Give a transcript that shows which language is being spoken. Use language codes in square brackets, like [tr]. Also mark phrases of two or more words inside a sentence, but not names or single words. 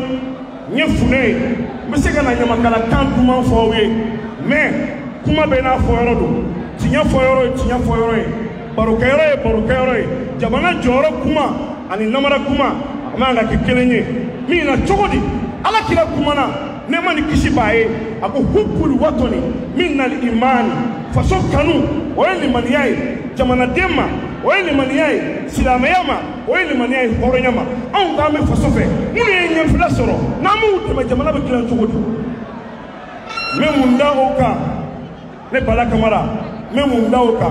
[bm] N ye funɛ ye, n bɛ se ka na ɲamakala kan duman fɔ aw ye, mais kuma bɛ n'a fɔyɔrɔ don. Tiɲɛ fɔyɔrɔ ye tiɲɛ fɔyɔrɔ ye, barokɛyɔrɔ ye barokɛyɔrɔ ye. Jamana jɔyɔrɔ kuma ani namara kuma a man ka kɛ kelen ye. Min na cogo di? Ala kira kumana, nɛɛma ni kisi b'a ye, a ko [ar] حب الوطن من الإيمان. [bm] Faso kanu o ye limaniya ye, jamanaden ma o ye limaniya ye, silamɛya ma o ye limaniya ye, hɔrɔnya ma. Anw k'an bɛ faso fɛ, minnu ye ɲɛfila sɔrɔ, n'an m'u dɛmɛ jamana bɛ dilan cogo di? N bɛ mun da o kan, ne Bala Kamara, n bɛ mun da o kan.